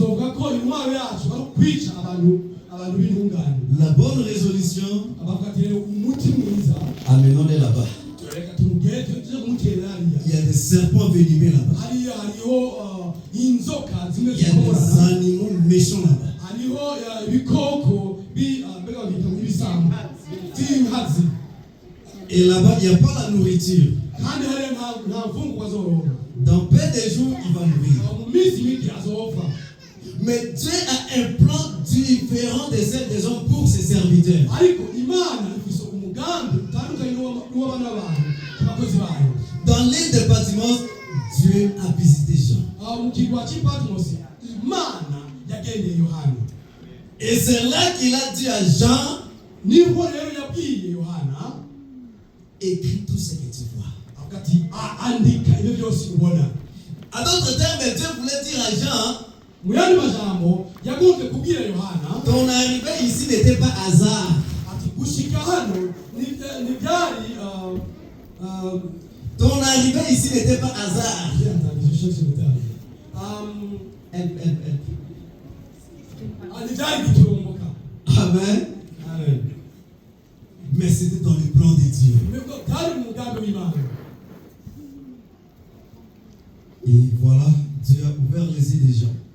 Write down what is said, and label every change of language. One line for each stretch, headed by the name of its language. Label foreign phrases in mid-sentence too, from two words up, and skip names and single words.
French: La bonne résolution, amenons-les là-bas. Il y a des serpents venimeux là-bas. Il y a des animaux méchants là-bas.
Rundi: ibikoko mbega bita ibisambo by'inkazi.
French: Et là-bas, il n'y a pas la nourriture.
Rundi: Kandi hariya nta mfungurwa zoronka.
French: Dans peu de jours, il va mourir.
Rundi: Mu minsi mike azopfa.
French: Mais Dieu a un plan différent de celle des hommes pour ses serviteurs.
Rundi: Ariko Imana ifise umugambi utandukanye n'uw'abana b'abantu abakozi bayo.
French: Dans l'île de Patmos, Dieu a visité Jean.
Rundi: Mu kirwa cy'i Patmos Imana yagendeye Yohana.
French: Et c'est là qu'il a dit à Jean,
Rundi: niho rero yabwiye Yohana,
French: écris tout ce que tu vois.
Rundi: Akati andika ibyo byose ubona.
French: En d'autres termes, Dieu voulait dire à Jean,
Rundi: mu yandi majambo yagombye kubwira Yohana,
French: ton arrivée ici n'était pas hasard.
Rundi: ati gushika hano ni byari
French: Ton arrivée ici n'était pas hasard. Amen. Amen. Mais c'était dans le plan de Dieu. Et voilà, Dieu a ouvert les yeux des gens.